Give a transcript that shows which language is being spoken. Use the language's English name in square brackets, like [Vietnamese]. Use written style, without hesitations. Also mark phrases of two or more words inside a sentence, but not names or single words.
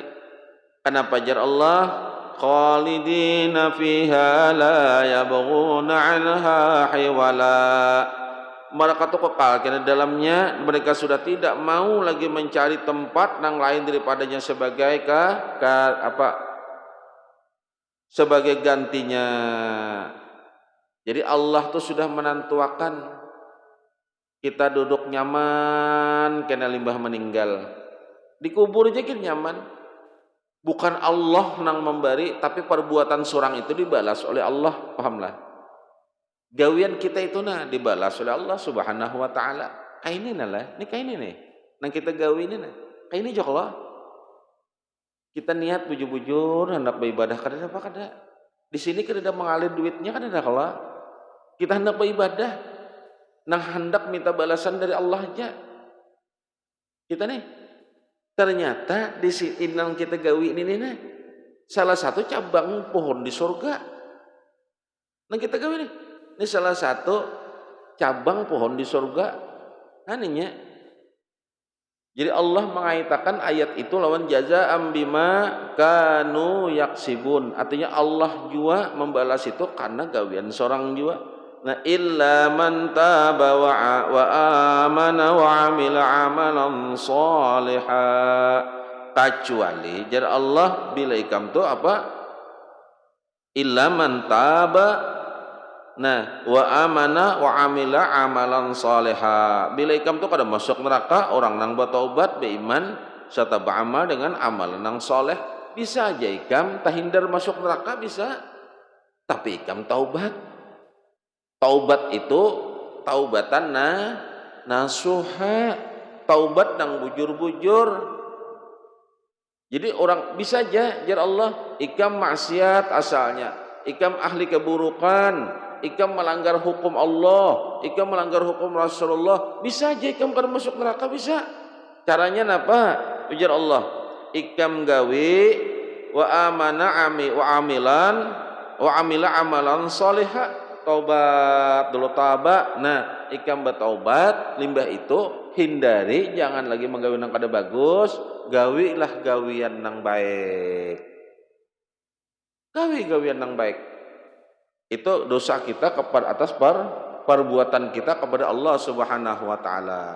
[Banjar] Kenapa jar Allah [Arabic] خالدين فيها لا يبغون عنها حولا. [Indonesian] Mereka itu kekal karena dalamnya mereka sudah tidak mau lagi mencari tempat yang lain daripadanya sebagai sebagai gantinya. [Banjar] Jadi Allah tuh sudah menentukan kita duduk nyaman kena limbah meninggal. Dikubur aja kita nyaman. Bukan Allah nang memberi, tapi perbuatan seorang itu dibalas oleh Allah, pahamlah. Gawian kita itu dibalas oleh Allah [Arabic] سبحانه وتعالى. [Banjar] Kaini lah, ini kaini nih. Nang kita gawi ini kaini jo Allah. Kita niat bujur-bujur hendak beribadah kada apa kada. Di sini kada mengalir duitnya kada Allah. Kita hendak beribadah nang hendak minta balasan dari Allah aja. Kita nih ternyata di sini yang kita gawi ini salah satu cabang pohon di surga. Yang kita gawi ini salah satu cabang pohon di surga. Aninya. Jadi Allah mengaitakan ayat itu lawan [Arabic] جزاء بما كانوا يكسبون. [Banjar] Artinya Allah juga membalas itu karena gawian seorang juga. Nah [Arabic] إلا من تاب وآمن وعمل عملا صالحا, [Banjar] kecuali jar Allah bila ikam tu apa [Arabic] إلا من تاب وآمن وعمل عملا صالحا. [Banjar] Bila ikam tu kada masuk neraka orang nang bertaubat beriman serta beramal dengan amalan nang soleh, bisa aja ikam tahindar masuk neraka bisa, tapi ikam taubat. Taubat itu [Arabic] توبة نصوحا, [Banjar] taubat nang bujur-bujur. Jadi orang bisa aja jar Allah ikam maksiat asalnya, ikam ahli keburukan, ikam melanggar hukum Allah, ikam melanggar hukum Rasulullah, bisa aja ikam kada masuk neraka bisa. Caranya apa? Ujar Allah, ikam gawi [Arabic] وآمن وعملا وعمل عملا صالحا, [Banjar] taubat dulu taubat. Nah, ikam bertaubat limbah itu hindari jangan lagi menggawi nang kada bagus, gawilah gawian nang baik. Gawian nang baik. Itu dosa kita kepada atas perbuatan kita kepada Allah [Arabic] سبحانه وتعالى.